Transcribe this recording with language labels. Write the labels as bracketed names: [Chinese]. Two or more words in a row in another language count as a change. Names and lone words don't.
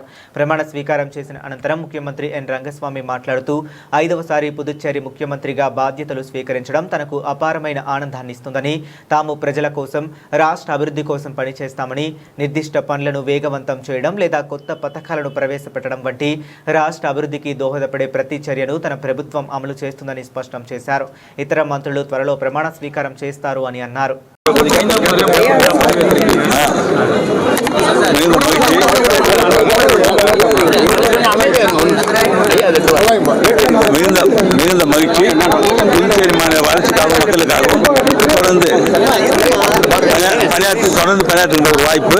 [Telugu] ప్రమాణ స్వీకారం చేసిన అనంతరం ముఖ్యమంత్రి ఎన్ రంగస్వామి మాట్లాడుతూ 5వసారి పుదుచ్చేరి ముఖ్యమంత్రిగా బాధ్యతలు స్వీకరించడం తనకు అపారమైన ఆనందాన్నిస్తుందని, తాము ప్రజల కోసం, రాష్ట్ర అభివృద్ధి కోసం పనిచేస్తామని, నిర్దిష్ట పనులను వేగవంతం చేయడం లేదా కొత్త పథకాలను ప్రవేశపెట్టడం వంటి రాష్ట్ర అభివృద్ధికి దోహదపడే ప్రతి చర్యను తన ప్రభుత్వం అమలు చేస్తుందని స్పష్టం చేశారు. ఇతర మంత్రులు త్వరలో ప్రమాణ స్వీకారం చేస్తారు అని అన్నారు. [Tamil] மிகுந்த மகிழ்ச்சி. புதுச்சேரி மாநில வளர்ச்சிக்காக மக்களுக்காக தொடர்ந்து பணியாற்றுகின்ற ஒரு வாய்ப்பு.